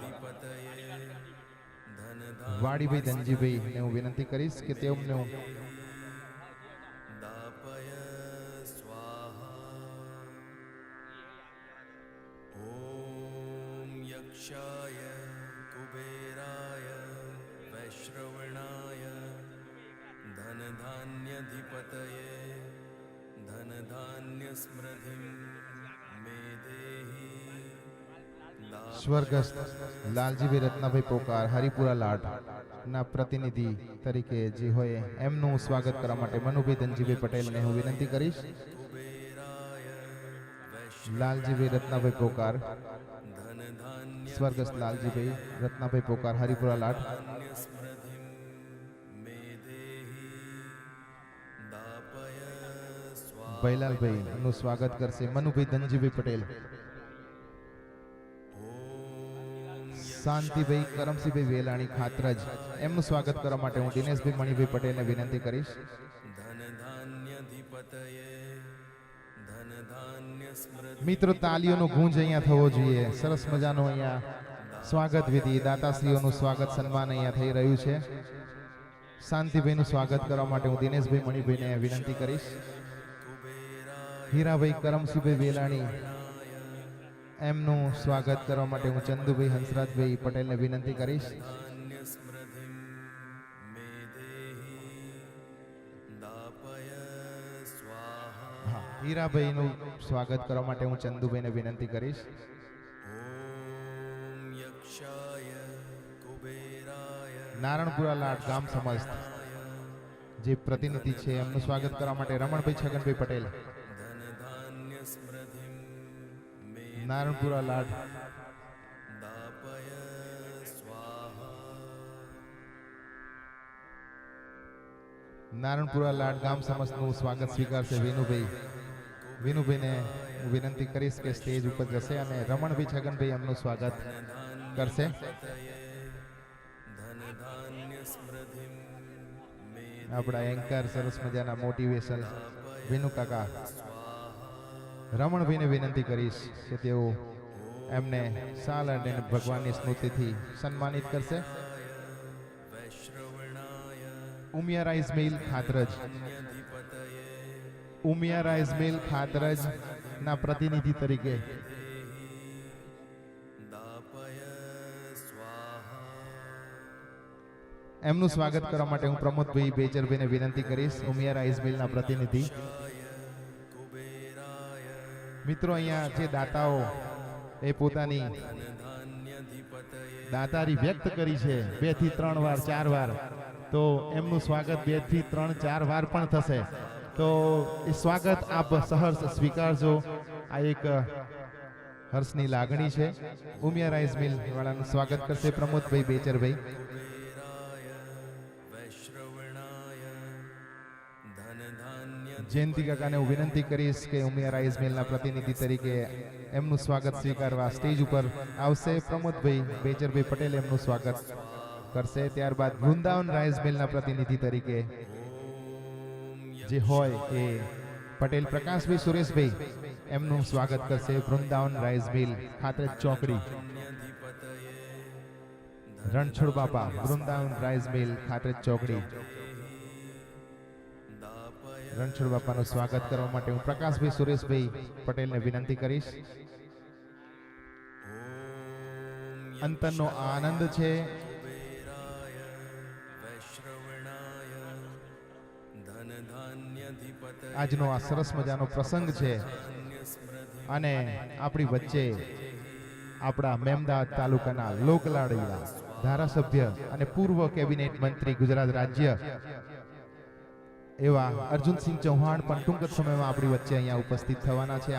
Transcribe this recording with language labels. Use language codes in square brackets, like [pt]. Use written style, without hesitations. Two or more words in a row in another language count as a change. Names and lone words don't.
[gu] વાડીભાઈ ધનજીભાઈ ને હું વિનંતી કરીશ કે તેમને હું [sa] दापय स्वाहा ॐ यक्षाय कुबेराय वैश्रवणाय धनधान्यधिपतये धनधान्यस्मृतिं मे देहि [gu] સ્વર્ગસ્થ લાલજીભાઈ રત્નાભાઈ પોકાર હરિપુરા લાડ ના પ્રતિનિધિ તરીકે જે હોય એમનું સ્વાગત કરવા માટે મનુભાઈ ધનજીભાઈ પટેલને હું વિનંતી કરીશ. લાલજીભાઈ રત્નાભાઈ પોકાર, સ્વર્ગસ્થ લાલજીભાઈ રત્નાભાઈ પોકાર હરિપુરા લાડ. [sa] स्मृतिं मे देहि दापय स्वाहा [gu] ભૈલાલભાઈ નું સ્વાગત કરશે મનુભાઈ ધનજીભાઈ પટેલ. શાંતિભાઈ કરમસિંહભાઈ વેલાણી ખાતરજ એમનું સ્વાગત કરવા માટે હું દિનેશભાઈ મણિભાઈ પટેલને વિનંતી કરીશ. [sa] धनधान्यधिपतये धनधान्यस्मृतिं [gu] મિત્રો, તાલીઓનો ગુંજ અહીંયા થવો જોઈએ. સરસ મજાનો અહીંયા સ્વાગત વિધિ, દાતાશ્રીઓનું સ્વાગત સન્માન અહીંયા થઈ રહ્યું છે. શાંતિભાઈનું સ્વાગત કરવા માટે હું દિનેશભાઈ મણિભાઈને વિનંતી કરીશ. હીરાભાઈ કરમસિંહભાઈ વેલાણી એમનું સ્વાગત કરવા માટે હું ચંદુભાઈ હંસરાજભાઈ પટેલને વિનંતી કરીશ. [sa] स्मृतिं मे देहि दापय स्वाहा [gu] હા, હીરાભાઈનું સ્વાગત કરવા માટે હું ચંદુભાઈને વિનંતી કરીશ. [sa] ॐ यक्षाय कुबेराय [gu] નારણપુરા લાડ ગામ સમસ્ત જે પ્રતિનિધિ છે એમનું સ્વાગત કરવા માટે રમણભાઈ છગનભાઈ પટેલ. [sa] धनधान्यस्मृतिं मे [gu] નારણપુરા લાડ [sa] दापय स्वाहा [gu] નારણપુરા લાડ ગામ સમસ્તનું સ્વાગત સ્વીકારશે વિનુભાઈને હું વિનંતી કરીશ કે સ્ટેજ ઉપર જશે અને રમણભાઈ છગનભાઈ એમનું સ્વાગત કરશે. [sa] धनधान्यस्मृतिं मे [gu] આપણા એન્કર સરસ મજાના મોટિવેશન વિનુ કાકા રમણભાઈને વિનંતી કરીશ કે તેઓ એમને સાલ અને ભગવાનની સ્મૃતિથી સન્માનિત કરશે. [sa] वैश्रवणाय [gu] ઉમિયા રાઈસ મિલ ખાતરજ, ઉમિયા રાઈસ મિલ ખાતરજ ના પ્રતિનિધિ તરીકે [sa] दापय स्वाहा [gu] એમનું સ્વાગત કરવા માટે હું પ્રમોદભાઈ બેચરભાઈને વિનંતી કરીશ. ઉમિયા રાઈસ મિલના પ્રતિનિધિ. [sa] कुबेराय [gu] મિત્રો, અહીંયા જે દાતાઓ એ પોતાની [sa] धनधान्यधिपतये [gu] દાતારી વ્યક્ત કરી છે 2 થી 3 વાર 4 વાર, તો એમનું સ્વાગત 2 થી 3 4 વાર પણ થશે. તો એ સ્વાગત આપ સહર્ષ સ્વીકારજો. આ એક હર્ષની લાગણી છે. ઉમિયા રાઈસ મિલ વાળાનું સ્વાગત કરશે પ્રમોદભાઈ બેચરભાઈ. [sa] वैश्रवणाय धनधान्य [gu] જયંતિ કાકાને હું વિનંતી કરીશ કે ઉમિયા રાઈસ મિલના પ્રતિનિધિ તરીકે એમનું સ્વાગત સ્વીકારવા સ્ટેજ ઉપર આવશે. પ્રમોદભાઈ બેચરભાઈ પટેલ એમનું સ્વાગત કરશે. ત્યારબાદ વૃંદાવન રાઈસ મિલના પ્રતિનિધિ તરીકે જે હોય એ પટેલ પ્રકાશભાઈ સુરેશભાઈ એમનું સ્વાગત કરશે. વૃંદાવન રાઈસ મિલ ખાતરેજ ચોકડી રણછોડ બાપા. વૃંદાવન રાઈસ મિલ ખાતરેજ ચોકડી રણછોડ બાપાનું સ્વાગત કરવા માટે હું પ્રકાશભાઈ સુરેશભાઈ પટેલને વિનંતી કરીશ. અંતરનો આનંદ છે. [sa] वैश्रवणाय धनधान्यधिपतये [gu] આજનો આ સરસ મજાનો પ્રસંગ છે અને આપણી વચ્ચે આપણા મેમદાવાદ તાલુકાના લોકલાડીલા ધારાસભ્ય અને પૂર્વ કેબિનેટ મંત્રી ગુજરાત રાજ્ય એવા અર્જુનસિંહ ચૌહાણ પણ ટૂંક જ સમયમાં આપણી વચ્ચે અહીંયા ઉપસ્થિત થવાના છે.